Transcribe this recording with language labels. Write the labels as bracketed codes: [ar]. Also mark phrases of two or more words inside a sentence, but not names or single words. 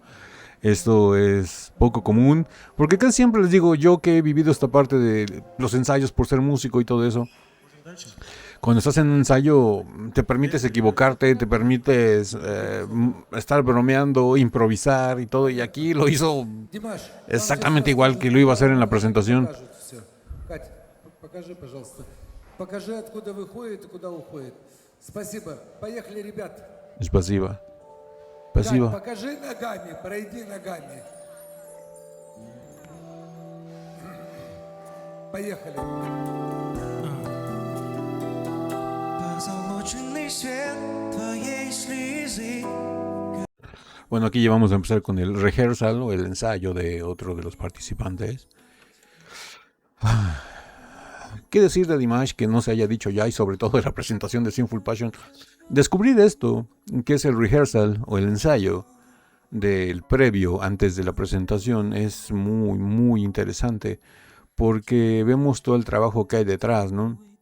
[es] Esto es poco común, porque casi siempre les digo, yo que he vivido esta parte de los ensayos por ser músico y todo eso. Cuando estás en un ensayo te permites equivocarte, te permites estar bromeando, improvisar y todo. Y aquí lo hizo Димаш, exactamente igual que lo iba a hacer en la presentación. [ru] Всё. Кать, покажи, пожалуйста. Покажи, откуда выходит и куда уходит. Спасибо. Поехали, ребят. [es] Es pasiva. [ru] Кать, [es] Pasiva. [ru] покажи ногами, пройди ногами. Поехали. Позолоченный свет твоей слезы. [es] Bueno, aquí ya vamos a empezar con el rehearsal o el ensayo de otro de los participantes. ¿Qué decir de Dimash que no se haya dicho ya, y sobre todo de la presentación de Sinful Passion? Descubrir esto, que es el rehearsal o el ensayo del previo antes de la presentación, es muy, muy interesante porque vemos todo el trabajo que hay detrás, ¿no?